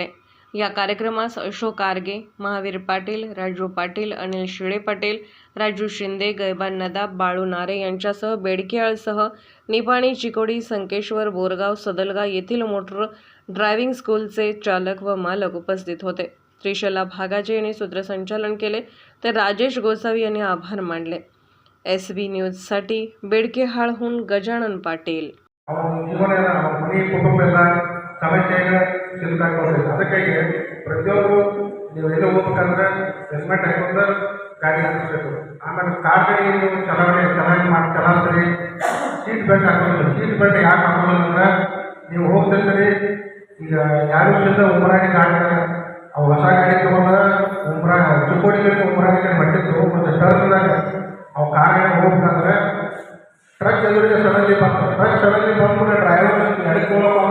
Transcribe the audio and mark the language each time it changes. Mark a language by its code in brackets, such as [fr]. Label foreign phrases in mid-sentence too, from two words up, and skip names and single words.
[mr] या कार्यक्रमास अशोक आर्गे, महावीर पाटील, राजू पाटील, अनिल शिळे पाटील, राजू शिंदे, गैबान नदाब, बाळू नारे यांच्यासह बेडखेळसह निपाणी, चिकोडी, संकेश्वर, बोरगाव, सदलगा येथील [en] motor driving [mr] स्कूलचे चालक व मालक उपस्थित होते. त्रिशला भागाजे यांनी सूत्रसंचालन केले तर राजेश गोसावी यांनी आभार मानले. SB न्यूजसाठी बेडखेळहून गजानन पाटील. [kn] ಸಮಸ್ಯೆಗೆ ಸಿಲುಕಾಗ್ಬೋದು. ಅದಕ್ಕಾಗಿ ಪ್ರತಿಯೊಬ್ಬರು ನೀವು ಎಲ್ಲಿ ಹೋಗ್ಬೇಕಂದ್ರೆ ಹೆಲ್ಮೆಟ್ ಹಾಕೊಂಡು ಗಾಡಿ ನಡೆಸಬೇಕು. ಆಮೇಲೆ ಕಾರ್ ಗಾಡಿ ನೀವು ಚಲಾಯಿಸ್ತೀರಿ, [en] seat belt [kn] ಹಾಕೋದು. [en] seat belt [kn] ಯಾಕೆ ಹಾಕೋದು ಅಂದ್ರೆ ನೀವು ಹೋಗ್ತಿರ್ತೀರಿ. ಈಗ ಯಾರು ವಿಷಯದ ಉಮ್ರಾಣಿ ಗಾಡಿ ಅವು ಹೊಸ ಗಾಡಿ ತೊಗೊಂಡ್ರೆ ಚಿಕ್ಕೋಡಿಗೆ ಉಮ್ರಾಣಿಗೆ ಮಟ್ಟಿದ್ದು ಮತ್ತು ಟರ್ನ್ದಾಗ ಅವು ಕಾರ್ ಗಾಡಿ ಹೋಗ್ಬೇಕಂದ್ರೆ ಟ್ರಕ್ ಎದುರಿಗೆ ಸಡನ್ಲಿ ಬಂದ್ಬಿಟ್ಟು ಡ್ರೈವರ್ ನಡ್ಕೊಳ್ಳೋ